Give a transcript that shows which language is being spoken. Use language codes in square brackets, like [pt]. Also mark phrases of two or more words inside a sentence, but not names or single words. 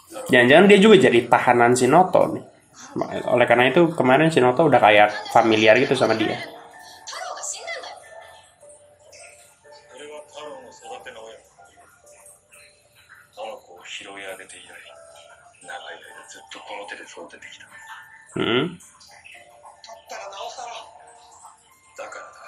[id] Jangan-jangan dia juga jadi tahanan Shinoto nih. Oleh karena itu kemarin Shinoto udah kayak familiar gitu sama dia. [ja] 俺は太郎の育ての親。あの子を拾い上げて以来、長い間ずっとこの手で育ててきた。 Hmm. だからなおさら。だからだ。